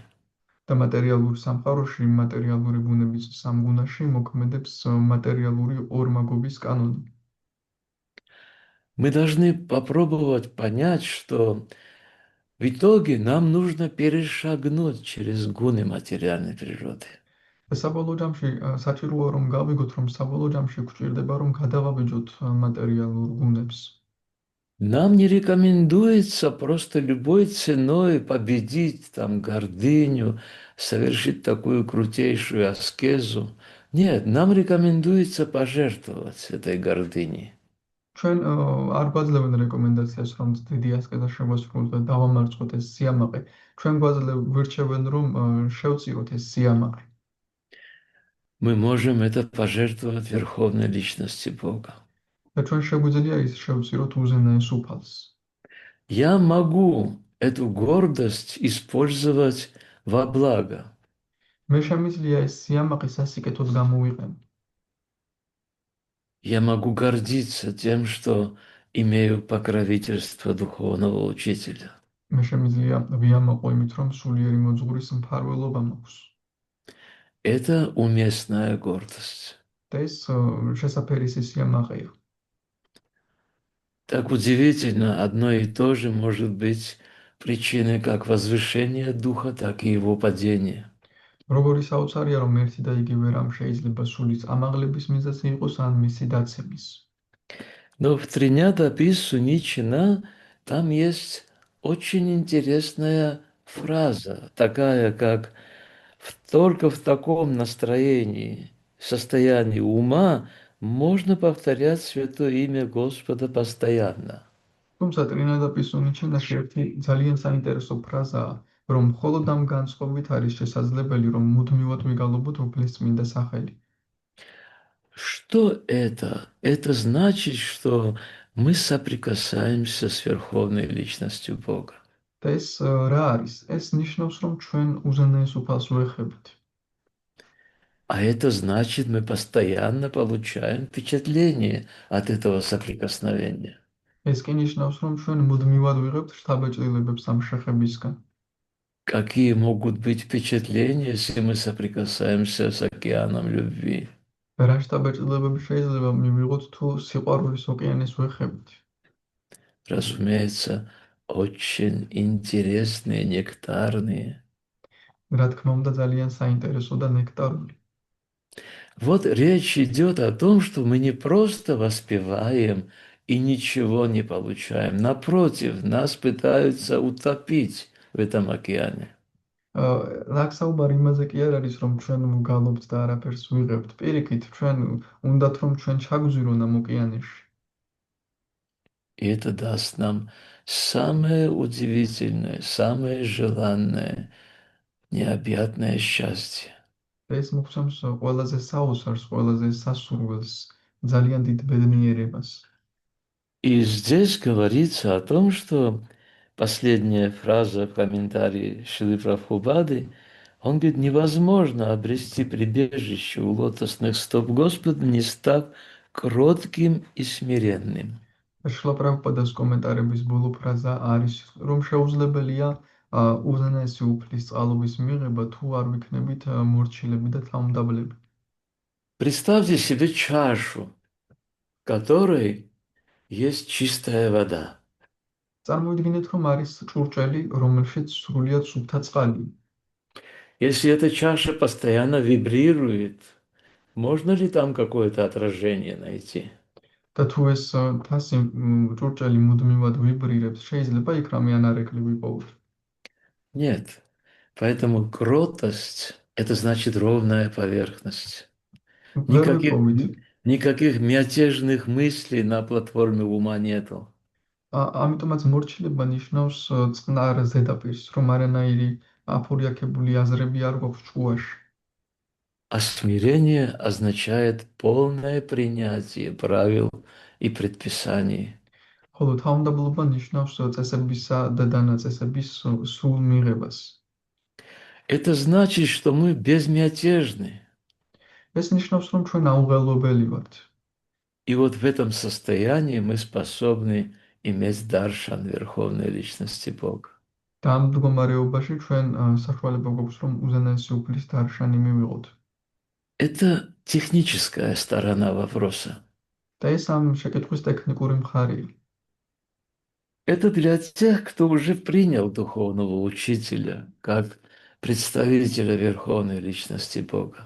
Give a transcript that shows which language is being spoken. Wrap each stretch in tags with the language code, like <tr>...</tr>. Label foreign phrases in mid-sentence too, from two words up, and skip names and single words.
<ka>და მატერიალურ სამყაროში, მატერიალური ბუნების სამგუნაში მოქმედებს მატერიალური ორმაგობის კანონი.</ka> <ru>Мы должны попробовать понять, что в итоге нам нужно перешагнуть через гуны материальной природы.</ru> <ka>და საბოლოო ჯამში საჭიროა რომ გავიგოთ, რომ საბოლოო ჯამში გვჭირდება რომ გადავაბიჯოთ მატერიალურ გუნებს.</ka> <ru>Нам не рекомендуется просто любой ценой победить там гордыню, совершить такую крутейшую аскезу. Нет, нам рекомендуется пожертвовать этой гордыней.</ru> <ka>ჩვენ არ გვაძლევენ რეკომენდაციას, რომ დიდი ასკეზა შეგვასრულოთ და დავამარცხოთ ეს სიამაყე. ჩვენ გვირჩევენ, რომ შევწიროთ ეს სიამაყე.</ka> <ru>Мы можем это пожертвовать Верховной Личности Бога.</ru> <ka>და ჩვენ შეგვიძლია ის შევწიროთ უზენაეს უფალს.</ka> <ru>Я могу эту гордость использовать во благо.</ru> <ka>მე შემიძლია ეს სიამაყე სასიკეთოდ გამოვიყენო.</ka> <ru>Я могу гордиться тем, что имею покровительство духовного учителя.</ru> <ka>მე შემიძლია ვიამაყო იმით, რომ სულიერი მოძღვრის მფარველობა მაქვს.</ka> <ru>Это уместная гордость.</ru> <ka>და ეს შესაფერისი სიამაყეა.</ka> <ru>Так удивительно, одно и то же может быть причиной как возвышения духа, так и его падения.</ru> <ka>როგორი საოცარია, რომ ერთი და იგივე რამ შეიძლება სულის ამაღლების მიზეზი იყოს ან მისი დაცემის.</ka> <ru>Но в Триньята Писсу Ничина там есть очень интересная фраза, такая как только в таком настроении, состоянии ума можно повторять святое имя Господа постоянно.</ru> <ka>თუმცა ტრინადა პისუნიჩენაში ერთი ძალიან საინტერესო ფრაზაა, რომ მხოლოდ ამ განწყობით არის შესაძლებელი, რომ მუდმივად ვიგალობოთ უფლის წმინდა სახელი.</ka> <ru>Что это? Это значит, что мы соприкасаемся с Верховной Личностью Бога.</ru> <ka>და ეს რა არის? ეს ნიშნავს, რომ ჩვენ უზენაეს უფალს ვეხებთ.</ka> <ru>А это значит, мы постоянно получаем впечатление от этого соприкосновения.</ru> <ka>ეს კი ნიშნავს, რომ ჩვენ მუდმივად ვიღებთ შთაბეჭდილებებს ამ შეხებისგან.</ka> <ru>Какие могут быть впечатления, если мы соприкасаемся с океаном любви?</ru> <ka>რა შთაბეჭდილებები შეიძლება მივიღოთ თუ სიყვარულის ოკეანეს ვეხებთ?</ka> <ru>Разумеется, очень интересные, нектарные.</ru> <ka>რა თქმა უნდა, ძალიან საინტერესო და ნექტარული.</ka> <ru>Вот речь идет о том, что мы не просто воспеваем и ничего не получаем. Напротив, нас пытаются утопить в этом океане.</ru> <ka>ლაქსაუბარი იმაზე კი არ არის, რომ ჩვენ ვგალობთ და არაფერს ვიღებთ. პირიქით, ჩვენ უნდათ რომ ჩვენ ჩაგვზვირონ ამ ოკეანეში.</ka> <ru>И это даст нам самое удивительное, самое желанное, необъятное счастье.</ru> <ka>და ეს მოგცემს ყველაზე საოცარს, ყველაზე სასურველს, ძალიან დიდ ბედნიერებას.</ka> <ru>И здесь говорится о том, что последняя фраза в комментарии Шрилы Прабхупады, он говорит, невозможно обрести прибежище у лотосных стоп Господа, не став кротким и смиренным.</ru> <ka>შრლა პრაბჰუპადას კომენტარების ბოლო ფრაზა არის, რომ შეუძლებელია უზენაესი უფლის წყალობის მიღება, თუ არ ვიქნებით მორჩილები და თავმდაბლები.</ka> <ru>Представьте себе чашу, в которой есть чистая вода.</ru> <ka>წარმოიდგინეთ, რომ არის ჭურჭელი, რომელშიც სრულიად სუფთა წყალია.</ka> <ru>Если эта чаша постоянно вибрирует, можно ли там какое-то отражение найти?</ru> <ka>და თუ ეს თასი ჭურჭელი მუდმივად ვიბრირებს, შეიძლება იქ რამე ანარეკლი ვიპოვოთ.</ka> <ru>Нет. Поэтому кротость– это значит ровная поверхность.</ru> <ka>ვერ</ka> <ru>Никаких,</ru> <ka>ვიპოვით.</ka> <ru>никаких мятежных мыслей на платформе ума нету.</ru> <ka>ამიტომაც მორჩილება ნიშნავს წყნარ ზედაპირს, რომ არანაირი აფორიაქებული აზრები არ გვაქვს ჭუაში.</ka> <ru>А смирение означает полное принятие правил и предписаний.</ru> <ka>ხოლო თავმდაბლობა ნიშნავს წესებისა და დანაწესების სრულ მიღებას.</ka> <ru>Это значит, что мы безмятежны.</ru> <ka>ეს ნიშნავს, რომ ჩვენ აუღელვებელი ვართ.</ka> <ru>И вот в этом состоянии мы способны иметь даршан Верховной Личности Бога.</ru> <ka>და ამ მდგომარეობაში ჩვენ საშუალება გვაქვს, რომ უზენაესი უფლის დარშანი მივიღოთ.</ka> <ru>Это техническая сторона вопроса.</ru> <ka>და ეს ამ შეკითხვის ტექნიკური მხარეა.</ka> <ru>Это для тех, кто уже принял духовного учителя как представителя Верховной Личности Бога.</ru>